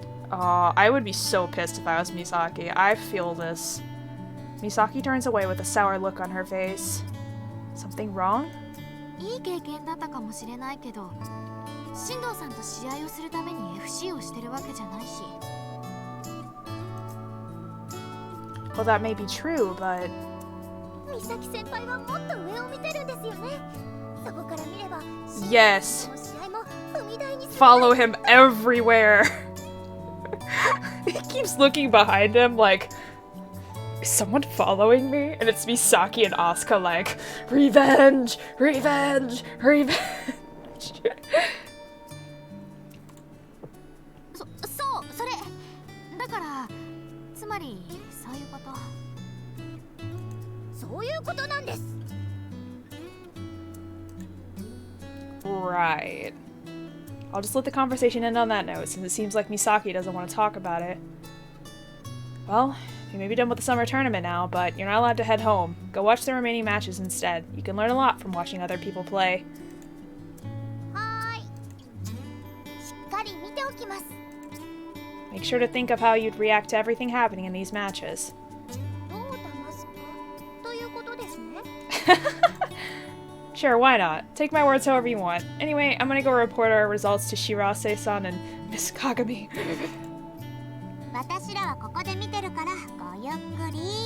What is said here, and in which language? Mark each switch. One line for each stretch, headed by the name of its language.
English: Aw, I would be so pissed if I was Misaki. I feel this. Misaki turns away with a sour look on her face. Something wrong?
Japanese: いい経験だったかもしれないけど、進藤さんと試合をするために FC をしてるわけじゃないし。
English: Well, that may be true, but
Japanese: 美咲先輩はもっと上を見てるんですよね。そこから見れば
English: yes,
Japanese: の試合も踏み台に
English: follow him everywhere. He keeps looking behind him like, is someone following me? And it's Misaki and Asuka like, revenge, revenge, revenge.
Japanese: それだから、つまりそういうこと。そういうことなんです。
English: Right. I'll just let the conversation end on that note, since it seems like Misaki doesn't want to talk about it. Well, you may be done with the summer tournament now, but you're not allowed to head home. Go watch the remaining matches instead. You can learn a lot from watching other people play.
Japanese: はーい。しっかり見ておきます。
English: Make sure to think of how you'd react to everything happening in these matches.
Japanese: どう騙すかということですね。
English: Sure, why not? Take my words however you want. Anyway, I'm gonna go report our results to Shirase-san and Miss Kagami.
Japanese: 私らはここで見てるからごゆっくり。